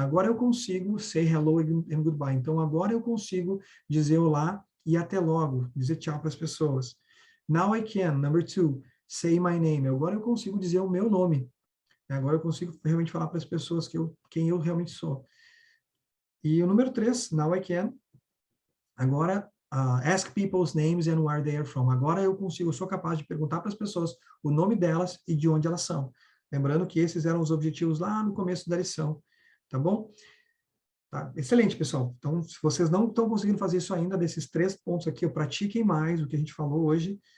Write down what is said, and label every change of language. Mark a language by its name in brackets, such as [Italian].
[Portuguese] Agora eu consigo [English] say hello and goodbye. [Portuguese] Então, agora eu consigo dizer olá e até logo, dizer tchau para as pessoas. [English] Now I can. [Portuguese] Number 2, [English] say my name. [Portuguese] Agora eu consigo dizer o meu nome. Agora eu consigo realmente falar para as pessoas quem eu realmente sou. E o número 3, [English] now I can. Agora, ask people's names and where they are from. [Portuguese] Agora eu sou capaz de perguntar para as pessoas o nome delas e de onde elas são. Lembrando que esses eram os objetivos lá no começo da lição, tá bom? Tá, excelente, pessoal. Então, se vocês não estão conseguindo fazer isso ainda, desses 3 pontos aqui, pratiquem mais o que a gente falou hoje.